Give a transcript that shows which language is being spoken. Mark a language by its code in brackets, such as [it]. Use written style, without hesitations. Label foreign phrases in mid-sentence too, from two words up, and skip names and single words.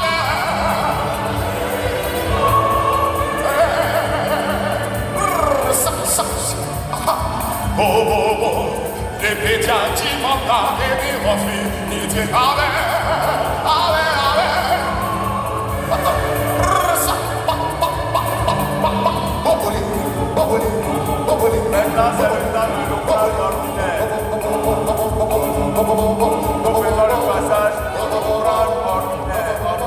[fr] oh, oh, oh, e peggiati manda e di confini di Maintenant, c'est le temps du local ordinaire. Nous faisons le passage au local ordinaire.